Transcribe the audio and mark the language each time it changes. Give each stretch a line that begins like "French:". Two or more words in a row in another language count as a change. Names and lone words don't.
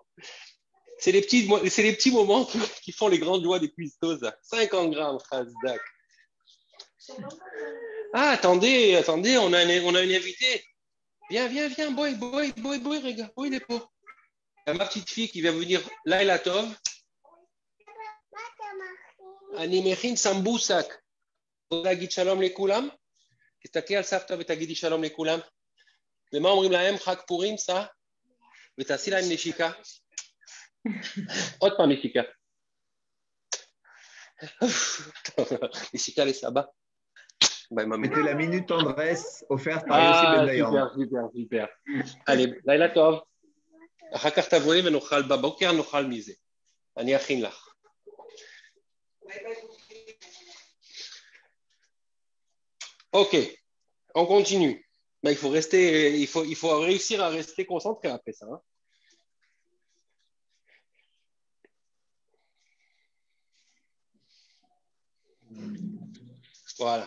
French: C'est les petits moments qui font les grandes joies des cuistots. 50 grammes, Khazdak. Ah, attendez, on a une invitée. Viens, boy, regarde, boy, les pauvres. Ma petite fille qui vient venir,
Hebrew: לילה טוב. אני מכין סמבוסק. להגיד שלום לכולם. תסתכלי על סבתא ותגידי שלום לכולם. ומה אומרים להם? חג פורים, סע? ותעשי להם נשיקה. עוד פעם נשיקה. נשיקה לסבא.
French: C'était la minute tendresse offerte par Yossi Ben Dayan. super. Allez,
Hebrew: לילה טוב. אחר כך תבואי ונאכל בבוקר, נאכל מזה. אני אכין לך.
French: Ok, on continue. Ben, il faut réussir à rester concentré après ça. Hein. Voilà.